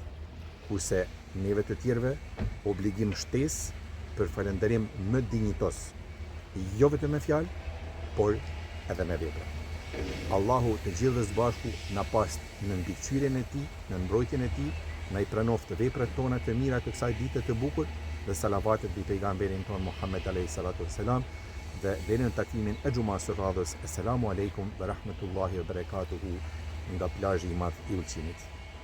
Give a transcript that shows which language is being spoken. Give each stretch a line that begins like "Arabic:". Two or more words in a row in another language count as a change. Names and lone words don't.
Albanian: Kurse neve të tjerëve, obligim shtesë për falenderim më dinjitos, jo vetëm me fjalë, por edhe me vepra. Allahu të gjithë bashku na past në mbikëqyrjen e tij, në mbrojtjen e tij, na i pranoft veprat tona të mira të kësaj dite të bukur dhe salavatet mbi pejgamberin ton Muhammed
Arabic: عليه الصلاة والسلام,
Albanian: dhe deri në takimin e xumas së radhës.
Arabic: السلام عليكم ورحمة الله وبركاته
Albanian: nga plazhi i madh i Ulqinit.